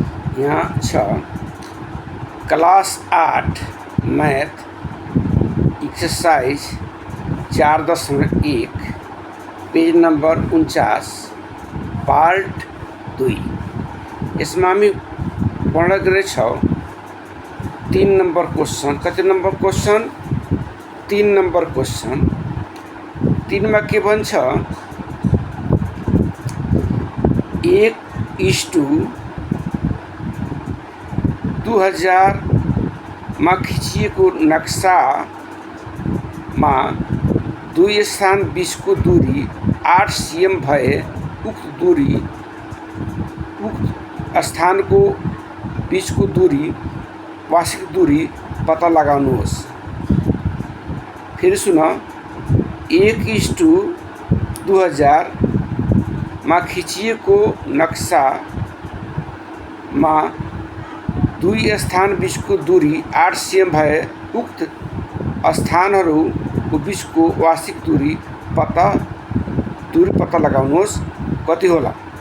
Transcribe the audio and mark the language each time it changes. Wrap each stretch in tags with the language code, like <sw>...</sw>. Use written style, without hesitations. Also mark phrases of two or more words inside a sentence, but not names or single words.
<ne>यहाँ छ क्लास 8</ne> <en>math exercise</en> <ne>4.1</ne> <en>page number</en> <ne>49 पार्ट 2। इसमें हामी पढ्न गए छौँ 3</ne> <en>number question.</en> <ne>कति</ne> <en>number question?</en> <ne>3</ne> <en>number question.</en> <ne>3 में के भन्छ 1:2000 में खिचिएको नक्सामा 2 स्थान बीचको दूरी 8 cm भए उक्त स्थानको बीचको दूरी वार्षिक दूरी पता लगाउनुहोस्। फिर सुन 1:2000 में खिचिएको नक्सामा 2 स्थान बीचको दूरी 8 cm भए उक्त स्थानहरूको बीचको वार्षिक दूरी पता लगाउनुहोस्। कति होला?</ne>